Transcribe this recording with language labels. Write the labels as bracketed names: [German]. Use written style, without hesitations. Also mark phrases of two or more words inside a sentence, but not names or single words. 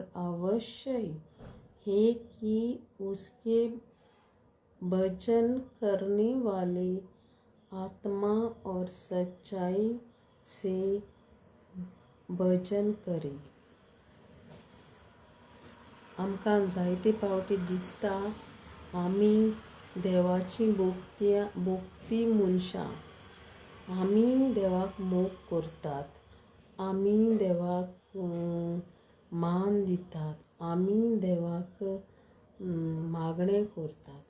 [Hindi] अवश्य है कि उसके भजन करने वाले आत्मा और सच्चाई से भजन करे। [Konkani] आमकां जायते फावटी दिसता आमी देवाची भोगती मनशां, आमी देवाक मोग करतात, आमी देवाक मान दितात, आमी देवाक मागणें करतात।